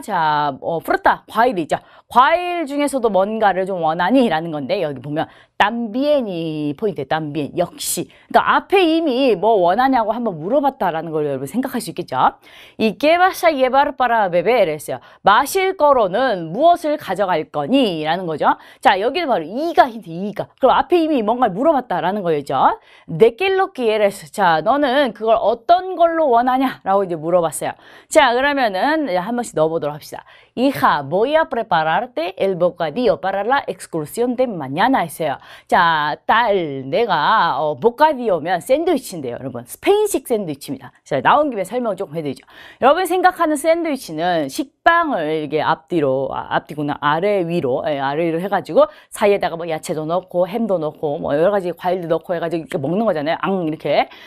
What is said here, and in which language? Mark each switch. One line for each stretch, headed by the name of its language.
Korean: 자, fruta, 과일이죠. 과일 중에서도 뭔가를 좀 원하니? 라는 건데, 여기 보면 tambien이 포인트예요. también, 역시. 그러니까 앞에 이미 뭐 원하냐고 한번 물어봤다라는 걸 여러분 생각할 수 있겠죠.
Spanish: ¿Y qué vas a llevar para beber?
Korean: 했어요. 마실 거로는 무엇을 가져갈 거니? 라는 거죠. 자, 여기는 바로 이가 힌트, 이가. 그럼 앞에 이미 뭔가를 물어봤다라는 거죠.
Spanish: ¿De qué lo quieres?
Korean: 자, 너는 그걸 어떤 걸로 원하냐? 라고 이제 물어봤어요. 자, 그러면은 한 번씩 넣어보도록 합시다.
Spanish: Hija, voy a prepararte el bocadillo para la excursión de mañana
Korean: 했어요. 자, 딸, 내가 보카디오면 샌드위치인데요, 여러분. 스페인식 샌드위치입니다. 자, 나온 김에 설명을 조금 해드리죠. 여러분 생각하는 샌드위치는 식빵을 이렇게 앞뒤구나, 아래 위로 해가지고 사이에다가 뭐 야채도 넣고 햄도 넣고 뭐 여러 가지 과일도 넣고 해가지고 이렇게 먹는 거잖아요. 이렇게.